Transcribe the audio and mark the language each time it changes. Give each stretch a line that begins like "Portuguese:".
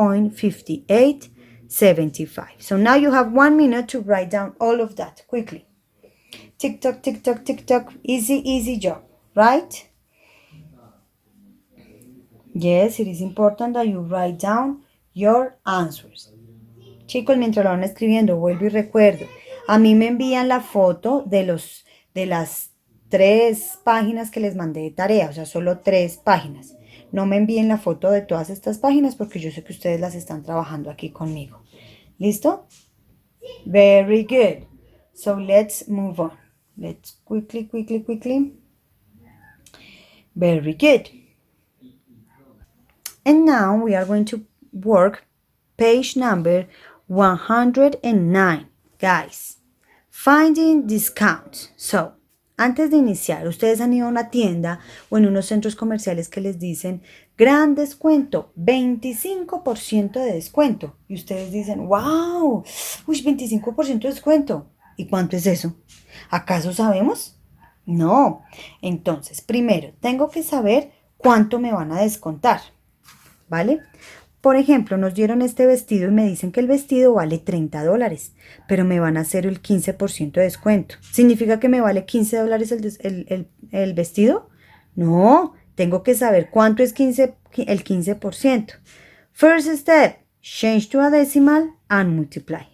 English: 8.5875. So now you have 1 minute to write down all of that quickly. Tick tock, tick tock, tick tock. Easy job, right? Yes, it is important that you write down your answers.
Spanish: Chicos, mientras lo van escribiendo, vuelvo y recuerdo. A mí me envían la foto de las 3 páginas que les mandé de tarea, o sea, solo 3 páginas. No me envíen la foto de todas estas páginas porque yo sé que ustedes las están trabajando aquí conmigo.
English: ¿Listo? Very good. So let's move on. Let's quickly. Very good. And now we are going to work page number 109. Guys, finding discount.
Spanish: So, antes de iniciar, ustedes han ido a una tienda o en unos centros comerciales que les dicen gran descuento, 25% de descuento. Y ustedes dicen, wow, 25% de descuento. ¿Y cuánto es eso? ¿Acaso sabemos? No. Entonces, primero, tengo que saber cuánto me van a descontar. ¿Vale? Por ejemplo, nos dieron este vestido y me dicen que el vestido vale $30, pero me van a hacer el 15% de descuento. ¿Significa que me vale $15 el vestido? No, tengo que saber cuánto es el 15%.
English: First step, change to a decimal and multiply.